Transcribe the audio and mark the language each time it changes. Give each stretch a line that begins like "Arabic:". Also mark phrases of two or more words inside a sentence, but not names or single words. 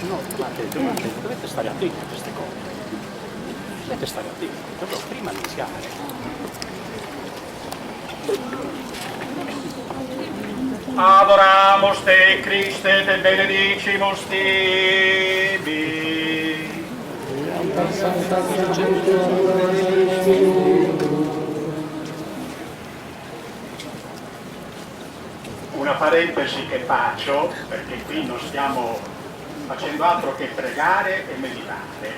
Italian: No, dovete stare attenti a queste cose. Dovete stare attenti, dovevo prima annunziare.
Latin: Adoramos te, Christe, te benedicimus tibi.
Italian: Una parentesi che faccio, perché qui non stiamo facendo altro che pregare e meditare.